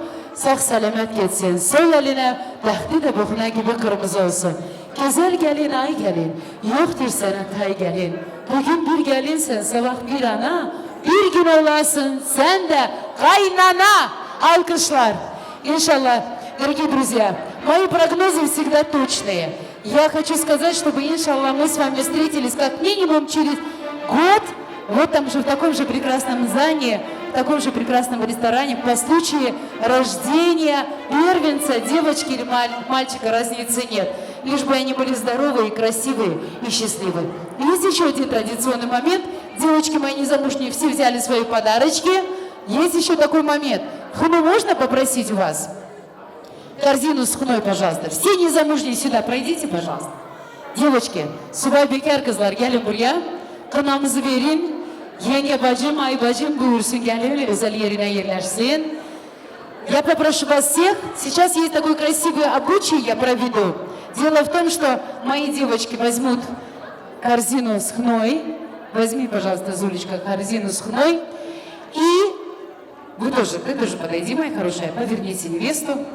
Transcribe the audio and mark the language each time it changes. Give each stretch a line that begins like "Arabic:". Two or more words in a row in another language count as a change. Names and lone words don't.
Turkish: Sağ selamet geçsin. Sol eline dəhti de buxuna gibi kırmızı olsun. Güzel gelin, ay gelin. Yoktur senin tay gelin. Bugün bir gelinsen, sabah bir ana. Bir gün olasın sen de kaynana. Alkışlar. İnşallah,
Russian: дорогие друзья, мои прогнозы всегда точные. Я хочу сказать, чтобы, иншаллах, мы с вами встретились как минимум через год, вот там же в таком же прекрасном здании, в таком же прекрасном ресторане, по случаю рождения первенца, девочки или мальчика, разницы нет. Лишь бы они были здоровые, красивые и счастливые. Есть еще один традиционный момент. Девочки мои незамужние все взяли свои подарочки. Есть еще такой момент. Хну можно попросить у вас? Корзину с хной, пожалуйста. Все незамужние сюда пройдите, пожалуйста. Девочки,
Turkish: subay bekar kızlar gelin buraya. Kınamızı verin. Yenge bacım, ay bacım buyursun gelin özel yerine yerleşsin.
Russian: Я попрошу вас всех, сейчас есть такой красивый обычай, я проведу. Дело в том, что мои девочки возьмут корзину с хной. Возьми, пожалуйста, Зулечка, корзину с хной. И ты тоже подойди, моя хорошая, поверните невесту.